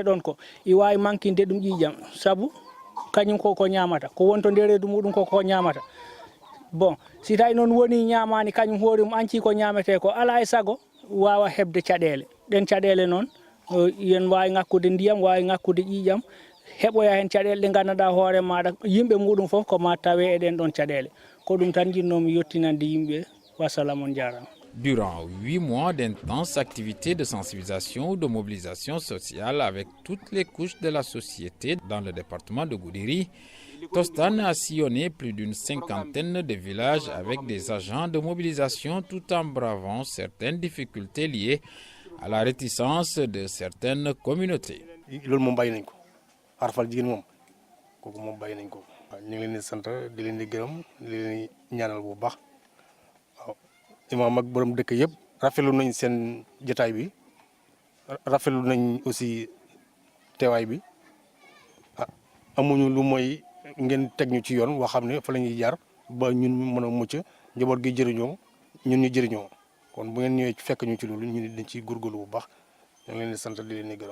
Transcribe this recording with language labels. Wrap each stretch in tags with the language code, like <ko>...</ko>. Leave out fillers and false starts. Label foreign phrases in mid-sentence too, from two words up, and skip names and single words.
<ff>ɗon ko i wawi mankinde ɗum ƴiƴam sabu kañum ko ñamata ko wonto nder reedu muɗum ko ñamata bon si tawi noon woni ñamani kañum hoore mum anci ko ñamete ko ala e sago wawa hebde caɗele ɗen caɗele noon yen wawi ngakkude ndiyam wawi ngakkude ƴiƴam heɓoya hen caɗele ɗe ganduɗa hoore maɗa yimɓe muɗum foof ko ma tawe e ɗen ɗon caɗele ko ɗum tan jinnomi yettinande yimɓe wassalam on jarama.</ff> <fr>Durant 8 mois d'intenses activités de sensibilisation ou de mobilisation sociale avec toutes les couches de la société dans le département de Goudiri, Tostan a sillonné plus d'une 50aine de villages avec des agents de mobilisation tout en bravant certaines difficultés liées à la réticence de certaines communautés.</fr> <wo>loolu moom bàyyi nañ ko arafal jigéen moom kooku moom bàyyi nañ ko. waaw ñu ngi leen di sant di leen di gërëm di leen di ñaanal bu baax waaw imaam ak borom dëkk yëpp rafetlu nañ seen jotaay bi rafetlu nañ aussi teewaay bi amuñu lu mooy ngeen teg ñu ci yoon woo xam ne fa la ñuy jaar ba ñun mën a mucc njaboot gi jëriñoo ñun ñu jëriñoo kon bu ngeen ñëwee fekk ñu ci loolu ñu dañ ciy góorgóorlu bu baax ñu ngi leen di sant di leen di gërëm.</wo>